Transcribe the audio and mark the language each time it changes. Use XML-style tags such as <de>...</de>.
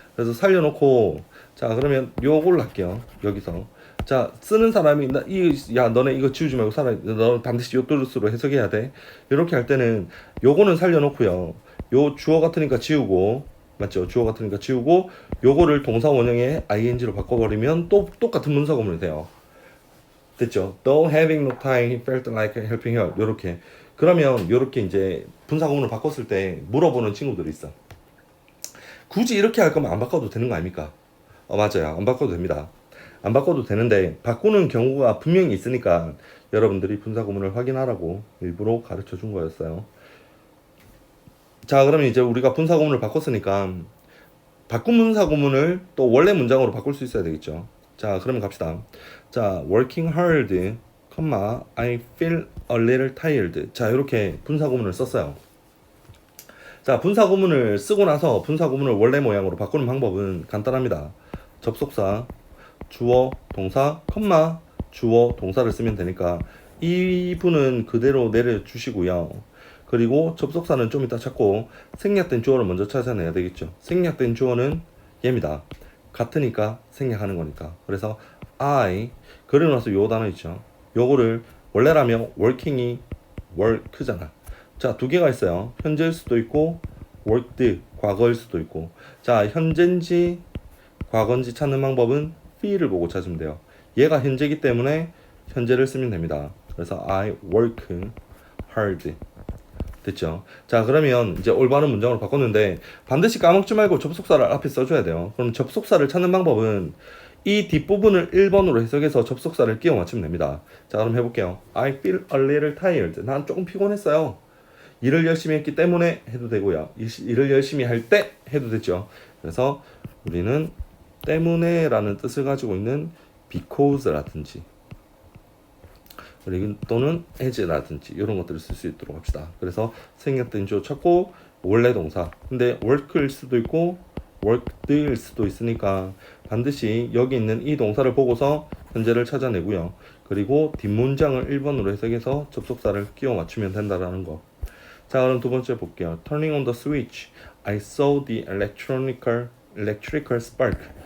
<ko>그래서 살려놓고 자 그러면 요걸로 할게요. 여기서 자 쓰는 사람이 너네 이거 지우지 말고 너 반드시 요 뜻으로 해석해야 돼. 이렇게 할 때는 요거는 살려놓고요. 요 주어 같으니까 지우고 맞죠? 주어 같으니까 지우고 요거를 동사 원형에 ing로 바꿔버리면 또 똑같은 문사 구문이 돼요. 됐죠?</ko> <en>Though having no time, he felt like helping her.</en> <ko>요렇게. 그러면 요렇게 이제 분사 구문을 바꿨을 때 물어보는 친구들이 있어. 굳이 이렇게 할 거면 안 바꿔도 되는 거 아닙니까? 맞아요. 안 바꿔도 됩니다. 안 바꿔도 되는데 바꾸는 경우가 분명히 있으니까 여러분들이 분사 구문을 확인하라고 일부러 가르쳐 준 거였어요. 자, 그러면 이제 우리가 분사 구문을 바꿨으니까 바꾼 분사 구문을 또 원래 문장으로 바꿀 수 있어야 되겠죠. 자, 그러면 갑시다.</ko> <en>자, working hard, I feel a little tired.</en> <ko>자, 이렇게 분사 구문을 썼어요. 자, 분사 구문을 쓰고 나서 분사 구문을 원래 모양으로 바꾸는 방법은 간단합니다. 접속사, 주어, 동사, 주어, 동사를 쓰면 되니까 이 분은 그대로 내려주시고요. 그리고 접속사는 좀 이따 찾고 생략된 주어를 먼저 찾아내야 되겠죠. 생략된 주어는 얘입니다. 같으니까 생략하는 거니까. 그래서 I 그리고 나서 요 단어 있죠. 요거를 원래라면 working이 work잖아. 자, 두 개가 있어요. 현재일 수도 있고 worked 과거일 수도 있고. 자, 현재인지 과거인지 찾는 방법은 feel을 보고 찾으면 돼요. 얘가 현재이기 때문에 현재를 쓰면 됩니다.</ko> <en>그래서 I work hard.</en> <ko>됐죠? 자, 그러면 이제 올바른 문장으로 바꿨는데 반드시 까먹지 말고 접속사를 앞에 써줘야 돼요. 그럼 접속사를 찾는 방법은 이 뒷부분을 1번으로 해석해서 접속사를 끼워 맞추면 됩니다. 자, 그럼 해볼게요.</ko> <en>I feel a little tired.</en> <ko>난 조금 피곤했어요. 일을 열심히 했기 때문에 해도 되고요. 일을 열심히 할 때 해도 되죠. 그래서 우리는 때문에 라는 뜻을 가지고 있는 because라든지 그리고 또는 as라든지 이런 것들을 쓸 수 있도록 합시다. 그래서 생략된 주어 찾고 원래 동사. 근데 work일 수도 있고 worked일 수도 있으니까 반드시 여기 있는 이 동사를 보고서 현재를 찾아내고요. 그리고 뒷문장을 1번으로 해석해서 접속사를 끼워 맞추면 된다라는 거. 자, 그럼 두 번째 볼게요.</ko> <en>Turning on the switch, I saw the electrical spark.</en>